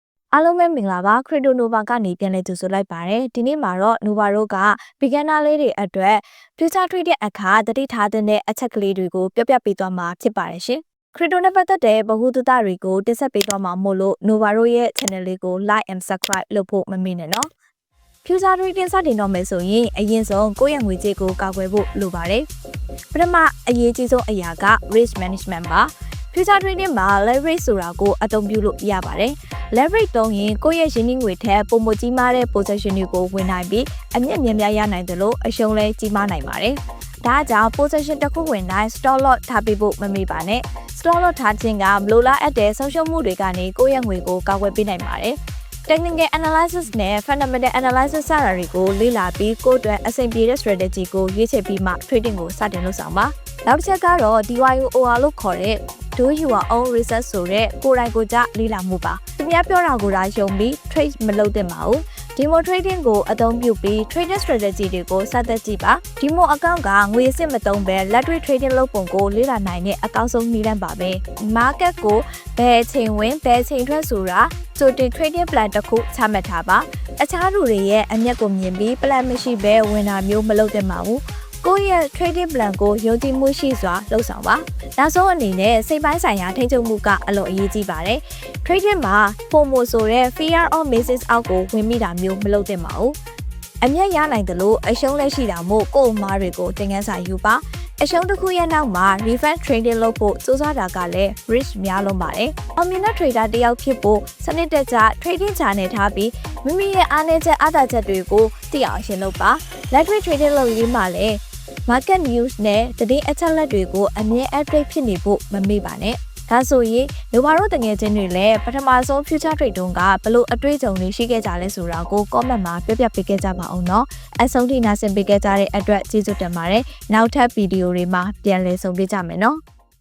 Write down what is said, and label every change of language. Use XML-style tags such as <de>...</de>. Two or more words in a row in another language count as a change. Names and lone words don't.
<my>အားလုံးပဲမင်္ဂလာပါခရစ်တိုနိုဗာကနေပြန်လည်ကြိုဆိုလိုက်ပါတယ်ဒီနေ့မှာတော့နိုဗာတို့က beginner လေးတွေအတွက်</my> <en>future trading</en> <my>အခါတတိထား တဲ့အချက်ကလေးတွေကိုပြောပြပေးသွားမှာဖြစ်ပါတယ်ရှင်ခရစ်တိုနဲ့ပတ်သက်တဲ့ဗဟုသုတတွေကိုတင်ဆက်ပေးသွားမှာမို့လို့နိုဗာတို့ရဲ့ channel လေးကို</my> <en>like and subscribe</en> <my>လုပ်ဖို့မမေ့နဲ့နော်</my> <en>future trading</en> <my>စတင်တော့မယ်ဆိုရင်အရင်ဆုံးကိုယ့်ရဲ့ငွေကြေးကိုကာကွယ်ဖို့လိုပါတယ်ပထမအရေးကြီးဆုံးအရာက</my> <en>risk management</en> <my>ပါ</my> <en>future trading</en> <my>မှာ leverage ဆိုတာကိုအသုံးပြုလို့ရပါတယ်။ leverage သုံးရင်ကိုယ့်ရဲ့ရင်းနှီးငွေထက်ပိုမို ကြီးမားတဲ့ position တွေကိုဝင်နိုင်ပြီးအမြတ်များများရနိုင်တယ်လို့အရှုံးလဲကြီးမားနိုင်ပါတယ်။ဒါကြောင့် position တစ်ခုဝင်တိုင်း</my> <en>stop loss</en> <my>ထားပေးဖို့မမေ့ပါနဲ့။</my> <en>stop loss</en> <my>ထားခြင်းကမလိုလားအပ်တဲ့ဆုံးရှုံးမှုတွေကနေကိုယ့်ရဲ့ငွေကိုကာကွယ်ပေးနိုင်ပါတယ်။</my> <en>technical analysis</en> <my>နဲ့</my> <en>fundamental analysis</en> <my>စတာတွေကိုလေ့လာပြီးကိုယ့်အတွက်အဆင်ပြေတဲ့ strategy ကိုရွေးချယ်ပြီးမှ trading ကိုစတင်လုပ်ဆောင်ပါ။နောက်တစ်ချက်ကတော့ DYOR လို့ခေါ်တဲ့</my> <en>do your own research</en> <my>ဆိုတဲ့ကိုယ်တိုင်ကိုယ်ကျလေ့လာမှုပါ။သူများပြောတာကိုဒါယုံပြီး trade မလုပ်သင့်ပါဘူး။</my> <en>demo trading</en> <my>ကိုအသုံးပြုပြီး</my> <en>trading strategy</en> <my>တွေကိုစသက်ကြည့်ပါ။</my> <en>demo account</en> <my>ကငွေစစ်မသုံးဘဲလက်တွေ့ trading လုပ်ပုံကိုလေ့လာနိုင်တဲ့အကောင်းဆုံးနည်းလမ်းပါပဲ။ market ကိုဘယ်အချိန်ဝင်ဘယ်အ ချိန်ထွက်ဆိုတာကြိုတင်</my> <en>trading plan</en> <my>တစ်ခုချမှတ်ထားပါ။အခြားသူတွေရဲ့အမျက်ကိုမြင်ပြီး plan မရှိဘဲဝင်တာမျိုးမလုပ်သင့်ပါဘူး။ကိုယ့်ရဲ့</my> <en>trading plan</en> <my>ကိုယုံကြည်မှုရှိစွာလုပ်ဆောင်ပါ။နောက်ဆုံးအနေနဲ့စိ တ်ပိုင်းဆိုင်ရာထိန်းချုပ်မှုကအလွန်အရေးကြီးပါတယ်။ trading မှာ FOMO ဆိုတဲ့</my> <en>fear of missing out</en> <my>ကိုဝင်မိတာမျိုးမလုပ်သင့်ပါဘူး။အမြတ်ရနိုင်တယ်လို့အရှုံးလက်ရှိတာမို့ကို ယ့်အမားတွေကိုသင်ခန်းစာယူပါ။အရှုံးတစ်ခုရဲ့နောက်မှာ</my> <en>refund trading</en> <my>လုပ်ဖို့စူးစမ်းတာကလည်း risk များလွန်းပါတယ်။ Omnina trader တယောက်ဖြစ်ဖို့စနစ်တကျ</my> <en>trading channel</en> <my>ထားပြီးမိမိရဲ့အားနည်းချက်အားသာချက်တွေကိုသိအောင်ရှင်းလုပ်ပါ။လက်တွေ့ trading လုပ်ရင်းမှာလည်း</my> <en>market news</en> <my>နဲ့သတင်းအချက်အလက်တွေကိုအမြဲ update ဖြစ်နေဖို့မမေ့ပါနဲ့။ဒါဆိုရင်လိုပါတို့တငယ်ချင်းတွေလည်းပထမဆုံး</my> <en>future trade</en> <my>တုန်းကဘလို့အတွေ့အကြုံတွေရှိခဲ့ကြလဲဆိုတာကို comment မှာပြောပြပေးခဲ့ကြပါအောင်နော်။အဆုံးထိနားဆင်ပေးခဲ့ကြတဲ့အတွက်ကျေးဇူးတင်ပါတယ်။နောက်ထပ်ဗီဒီယိုတွေမှာပြန်လည်ဆုံတွေ့ကြမယ်နော်။</my>